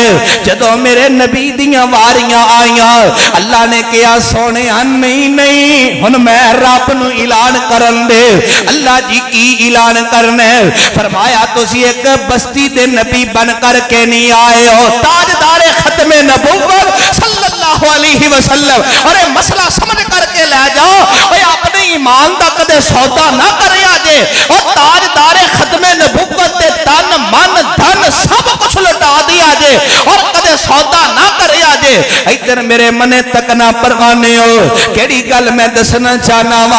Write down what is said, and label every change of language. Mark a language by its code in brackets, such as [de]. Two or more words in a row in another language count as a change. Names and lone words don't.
[pa] جدوں میرے نبی دیاں واریاں آئیاں، اللہ نے کہا سوہنے نہیں نہیں ہن میں رب نوں اعلان کرن دے. اللہ جی کی اعلان کرنا اے؟ فرمایا تسی اک بستی دے نبی بن کر کے نہیں آئے ہو، تاجدارِ ختمِ نبوت [ar] صلی اللہ علیہ وسلم. [ur] ارے مسئلہ سمجھ کر کے لے جاؤ, [pa] اوئے اپنے ایمان دا کدے سودا نہ کریا جے، اور تاجدارِ ختمِ نبوت تے تن من دھن سب کچھ لٹا دتا جے، اور کدے سودا نہ کریا جے. ادھر میرے منے تک نہ پروانے ہو، کیہڑی گل میں دسنا چاہنا واں.